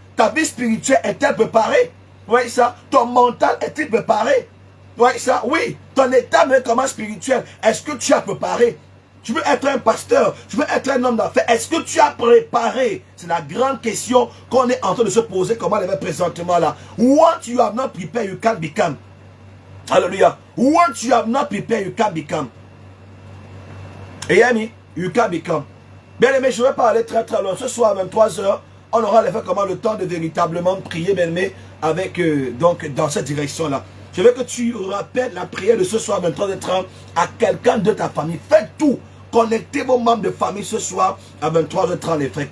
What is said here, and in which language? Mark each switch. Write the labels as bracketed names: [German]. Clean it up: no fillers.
[French] Ta vie spirituelle est-elle préparée? Vous voyez ça? Ton mental est-il préparé? Vous voyez ça? Oui. Ton état même comment spirituel. Est-ce que tu as préparé? Tu veux être un pasteur? Tu veux être un homme d'affaires? Est-ce que tu as préparé? C'est la grande question qu'on est en train de se poser. Comment elle est présentement là? [English] What you have not prepared, you can't become. Alléluia. What you have not prepared, you can't become. Et Yami, you can't become. [French] Bien aimé, je vais pas aller très loin. Ce soir à 23h, on aura comment le temps de véritablement prier, bien aimé, avec donc dans cette direction-là. Je veux que tu rappelles la prière de ce soir à 23h30 à quelqu'un de ta famille. Faites tout. Connectez vos membres de famille ce soir à 23h30 les frères.